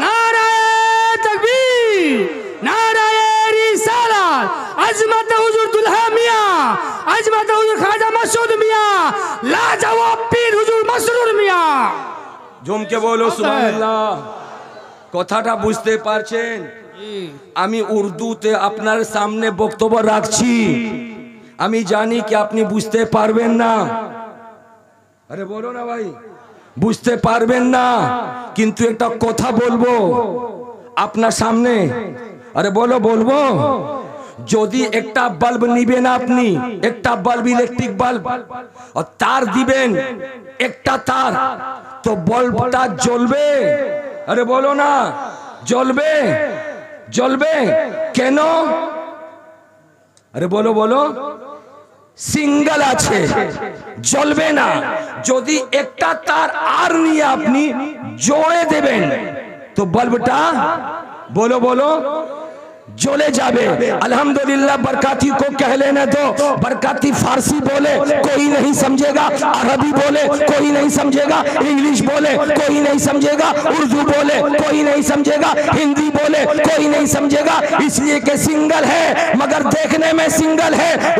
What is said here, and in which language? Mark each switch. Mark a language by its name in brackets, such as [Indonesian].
[Hindi] नाराए तकबीर, नाराए रिसालत, अज़मत हुज़ूर दुल्हा मियां, अज़मत हुज़ूर ख्वाजा मसूद मियां, लाजवाब पीर हुज़ूर मसरूर मियां। झूम के बोलो सुभान अल्लाह। [Bangla] কথাটা বুঝতে পারছেন? আমি উর্দুতে আপনার সামনে বক্তব্য রাখছি, আমি জানি কি আপনি বুঝতে পারবেন না। আরে বলো না ভাই, বুঝতে পারবেন না, কিন্তু একটা কথা বলবো আপনার সামনে। আরে বলো, বলবো। যদি একটা বাল্ব নিবেন আপনি, একটা বাল্ব ইলেকট্রিক বাল্ব, আর তার দিবেন একটা তার, তো বাল্বটা জ্বলবে? আরে বলো না, জ্বলবে? জ্বলবে কেন? আরে বলো বলো। সিঙ্গেল আছে, জ্বলবে না। যদি একটা তার আর নিয়ে আপনি জোড়ে দেবেন তো বাল্বটা [Hindi] बोलो बोलो जले जावे। अल्हम्दुलिल्लाह बरकाती को कह लेने दो। बरकाती फारसी बोले कोई नहीं समझेगा, अरबी बोले कोई नहीं समझेगा, इंग्लिश बोले कोई नहीं समझेगा, उर्दू बोले कोई नहीं समझेगा, हिंदी बोले कोई नहीं समझेगा। इसलिए कि सिंगल है मगर देखने में सिंगल है।